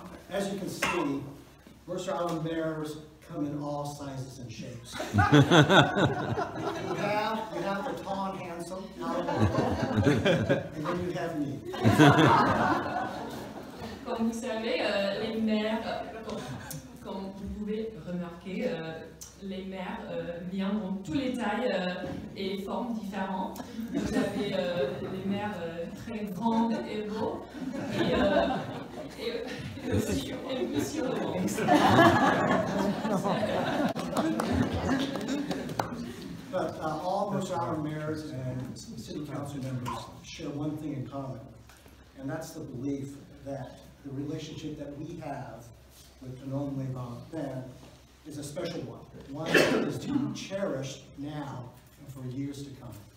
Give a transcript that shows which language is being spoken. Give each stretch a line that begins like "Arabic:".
English: As you can see, Mercer Island mayors come in all sizes and shapes. You have the tall and handsome, and then you have me.
French: Comme vous savez, les maires, comme vous pouvez remarquer, les maires viennent dans toutes les tailles et formes différentes. Vous avez les maires très grands et beaux, et aussi plus sur le monde.
English: But all Mercer Island mayors and city council members share one thing in common, and that's the belief that the relationship that we have with Thonon-les-Bains is a special one that is to be cherished now and for years to come.